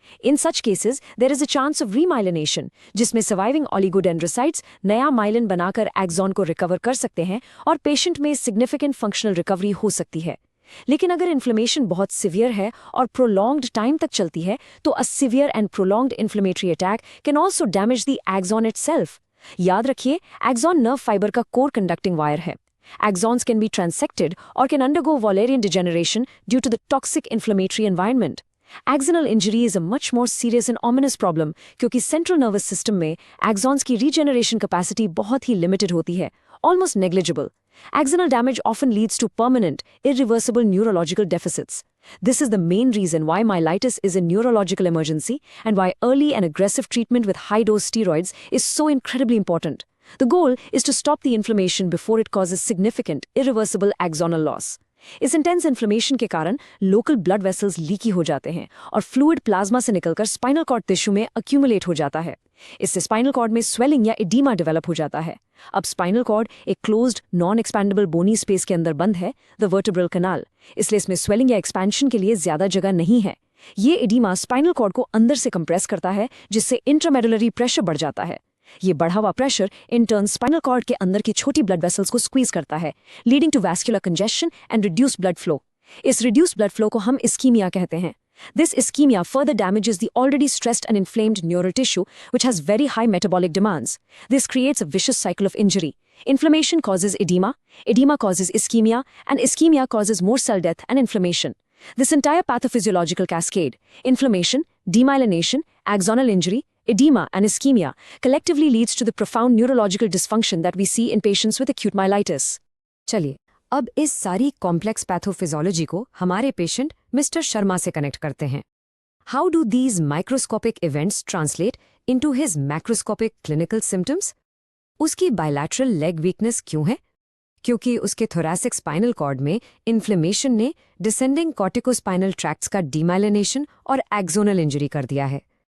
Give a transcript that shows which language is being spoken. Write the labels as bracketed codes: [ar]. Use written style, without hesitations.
[en] In such cases, there is a chance of remyelination, [hi] जिसमें surviving oligodendrocytes नया myelin बनाकर axon को recover कर सकते हैं और पेशेंट में significant functional recovery हो सकती है. लेकिन अगर इन्फ्लेमेशन बहुत सिवियर है और प्रोलॉन्ग्ड टाइम तक चलती है, तो [en] A severe and prolonged inflammatory attack can also damage the axon itself. [hi] याद रखिए, एक्सॉन नर्व फाइबर का कोर कंडक्टिंग वायर है. [en] Axons can be transected or can undergo Wallerian degeneration due to the toxic inflammatory environment. Axonal injury is a much more serious and ominous problem [hi] क्योंकि central nervous system में exons की regeneration capacity बहुत ही limited होती है, [en] almost negligible. Axonal damage often leads to permanent, irreversible neurological deficits. This is the main reason why myelitis is a neurological emergency and why early and aggressive treatment with high-dose steroids is so incredibly important. The goal is to stop the inflammation before it causes significant, irreversible axonal loss. [hi] इस intense inflammation के कारण local blood vessels leaky हो जाते हैं और fluid plasma से निकलकर spinal cord tissue में अक्यूमुलेट हो जाता है। इससे स्पाइनल कॉर्ड में स्वेलिंग या एडीमा डेवलप हो जाता है। अब स्पाइनल कॉर्ड एक क्लोज्ड नॉन एक्सपैंडेबल बोनी स्पेस के अंदर बंद है, द वर्टेब्रल कैनाल, इसलिए इसमें स्वेलिंग या एक्सपेंशन के लिए ज्यादा जगह नहीं है। ये एडीमा स्पाइनल कॉर्ड को अंदर से कंप्रेस करता है, जिससे इंट्रामेडुलरी प्रेशर बढ़ जाता है। ये बढ़ा हुआ pressure in turn spinal cord के अंदर की छोटी ब्लड वेसल्स को स्क्वीज करता है, [en] Leading to vascular congestion and reduced blood flow. [hi] इस रिड्यूस्ड ब्लड फ्लो को हम इस्कीमिया कहते हैं। [en] This ischemia further damages the already stressed and inflamed neural tissue, which has very high metabolic demands. This creates a vicious cycle of injury. Inflammation causes edema causes ischemia, and ischemia causes more cell death and inflammation. This entire pathophysiological cascade, inflammation, demyelination, axonal injury, edema and ischemia, collectively leads to the profound neurological dysfunction that we see in patients with acute myelitis. [hi] चलिए अब इस सारी complex pathophysiology को हमारे patient mister Sharma से connect करते हैं। [en] How do these microscopic events translate into his macroscopic clinical symptoms? [hi] उसकी बायलैटरल लेग वीकनेस क्यों है? क्योंकि उसके थोरैसिक स्पाइनल कॉर्ड में इन्फ्लेमेशन ने डिसेंडिंग कॉर्टिकोस्पाइनल ट्रैक्ट्स का डीमाइलिनेशन और एक्सोनल इंजरी कर दिया है।